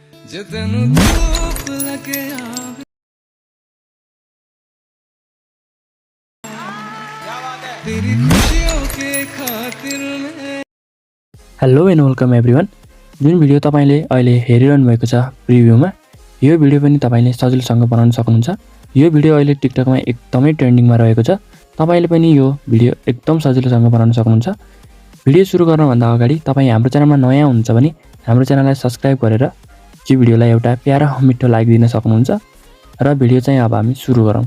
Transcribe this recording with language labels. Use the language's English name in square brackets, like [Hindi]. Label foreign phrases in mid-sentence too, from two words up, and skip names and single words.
[Punjabi] जे तेनु धूप लगेया बे तेरी खुशियों के खातिर मैं [English] Hello and welcome everyone. [Nepali] जुन भिडियो तपाईले अहिले हेरिरहनु भएको छ प्रिभ्यूमा, यो भिडियो पनि तपाईले सजिलोसँग बनाउन सक्नुहुन्छ। यो भिडियो अहिले टिकटकमा एकदमै ट्रेन्डिङमा रहेको छ। तपाईले पनि यो भिडियो एकदम सजिलोसँग बनाउन सक्नुहुन्छ। भिडियो सुरु गर्नभन्दा अगाडि तपाई हाम्रो च्यानलमा नयाँ हुनुहुन्छ भने हाम्रो च्यानललाई सब्स्क्राइब गरेर यो भिडियोलाई एउटा प्यारा मिठो लाइक दिन सक्नुहुन्छ र भिडियो चाहिँ अब हामी सुरु गरौँ।